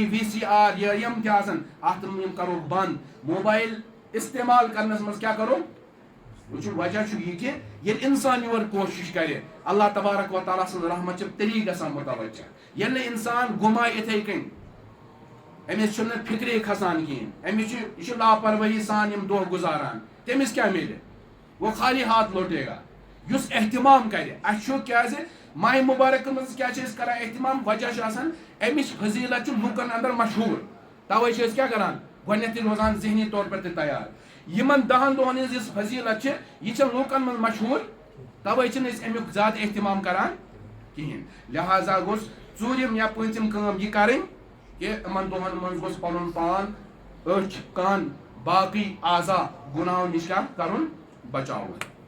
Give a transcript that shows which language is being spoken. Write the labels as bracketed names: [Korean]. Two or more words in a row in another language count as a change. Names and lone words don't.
[Kashmiri] وی سی آر یا یِم تہِ آسن اتھ یِم کروکھ بند موبایل استعمال کرنس منٛز کیٛاہ کرو وٕچھو وجہ چھُ یہِ کہِ ییٚلہِ انسان یور کوٗشش کرِ [Arabic] اللہ تبارک و تعالیٰ [Kashmiri] سٕنٛز رحمت چھِ تیٚلی گژھان متوجہ ییٚلہِ نہٕ انسان گُمایہِ یِتھے کٔنۍ أمِس چھُنہٕ فِکرے کھسان کِہیٖنۍ أمِس چھُ یہِ چھُ لاپروٲہی سان یِم دۄہ گُزاران تٔمِس کیٛاہ میلہِ [Urdu] وہ خالی ہاتھ لوٹے گا [Kashmiri] یُس احتمام کرِ اَسہِ چھُ کیٛازِ ماہِ مُبارکَس منٛز کیٛاہ چھِ أسۍ کران احتمام وجہ چھُ آسان اَمِچ فضیٖلت چھِ لُکن اندر مشہوٗر تَوے چھِ أسۍ کیٛاہ کران گۄڈٕنیتھٕے روزان [Urdu] ذہنی طور پر [Kashmiri] تہِ تیار یِمن 10 دۄہن ہٕنٛز یُس فضیٖلت چھِ یہِ چھِ لُکن منٛز مشہوٗر تَوے چھِنہٕ أسۍ اَمیُک زیادٕ احتمام کران کِہیٖنۍ لہذا گوٚژھ ژوٗرِم یا پوٗنٛژِم کٲم یہِ کَرٕنۍ کہ یِمن دۄہن منٛز گوٚژھ پنُن پان أچھ کان باقٕے اعضا گُناہو نِش کیٛاہ کرُن بچاوُن